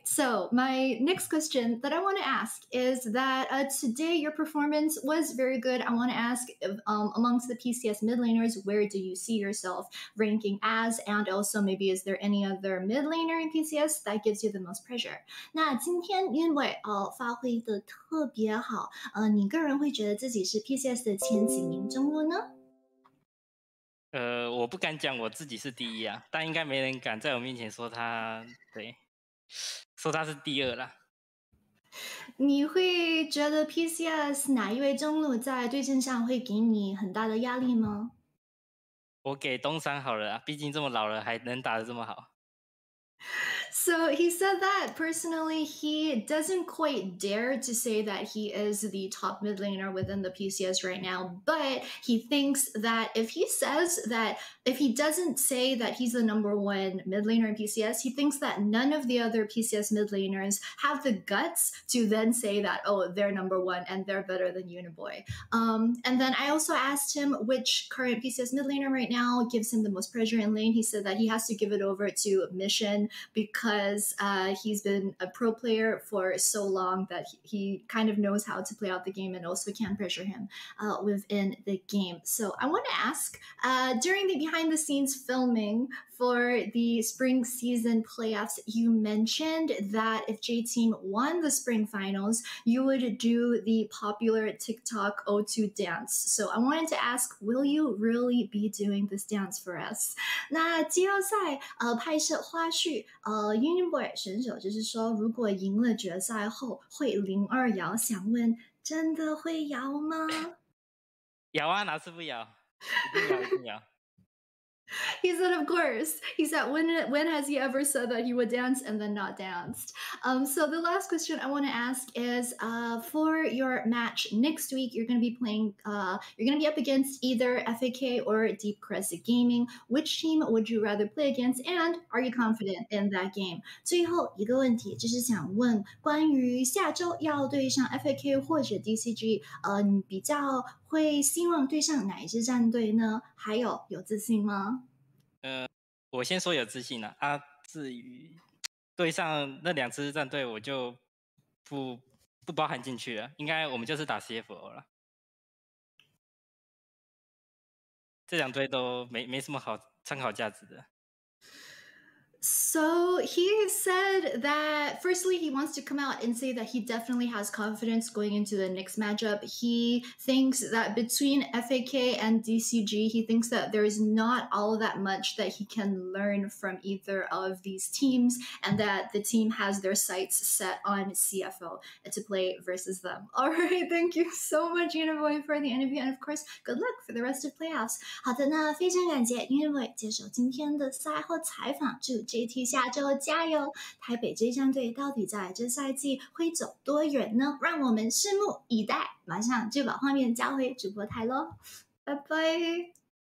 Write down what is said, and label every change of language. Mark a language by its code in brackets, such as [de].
[en] So my next question that I want to ask is that today your performance was very good. I want to ask amongst the PCS mid laners, where do you see yourself ranking as? And also maybe is there any other mid laner in PCS that gives you the most pressure? [zh] 那今天因为发挥的特别好，你个人会觉得自己是 PCS 的前几名中路呢？我不敢讲我自己是第一啊，但应该没人敢在我面前说他是第二啦。你会觉得 PCS 哪一位中路在对阵上会给你很大的压力吗？我给东山好了啊，毕竟这么老了还能打得这么好。 [en] So he said that personally, he doesn't quite dare to say that he is the top mid laner within the PCS right now, but he thinks that if he doesn't say that he's the number one mid laner in PCS, he thinks that none of the other PCS mid laners have the guts to then say that, oh, they're number one and they're better than Uniboy. And then I also asked him which current PCS mid laner right now gives him the most pressure in lane. He said that he has to give it over to Mission, because because he's been a pro player for so long that he kind of knows how to play out the game and also can pressure him within the game. So I want to ask, during the behind the scenes filming for the spring season playoffs, you mentioned that if J-Team won the spring finals, you would do the popular TikTok O2 dance. So I wanted to ask, will you really be doing this dance for us? [zh] 那季后赛拍摄花絮Uniboy 选手就是说，如果赢了决赛后会02摇，想问真的会摇吗？摇啊，哪次不摇？一定摇，一定摇。 [en] He said, of course. He said, when has he ever said that he would dance and then not danced? So the last question I want to ask is, for your match next week, you're going to be playing, you're going to be up against either FAK or Deep Crest Gaming. Which team would you rather play against? And are you confident in that game? [zh] 最后一个问题就是想问关于下周要对上 FAK 或者 DCG，你比较会希望对上哪一支战队呢？还有自信吗？我先说有自信了啊。至于对上那2支战队，我就不包含进去了。应该我们就是打 CFO 了。这2队都没什么好参考价值的。 [en] So he said that firstly, he wants to come out and say that he definitely has confidence going into the next matchup. He thinks that between FAK and DCG, he thinks that there is not all that much that he can learn from either of these teams, and that the team has their sights set on CFO to play versus them. All right, thank you so much, Uniboy, for the interview, and of course, good luck for the rest of playoffs. [zh] 好的，那非常感谢 Uniboy 接受今天的赛后采访，祝 JT 下周加油！台北这战队到底在这赛季会走多远呢？让我们拭目以待。马上就把画面交回主播台喽，拜拜。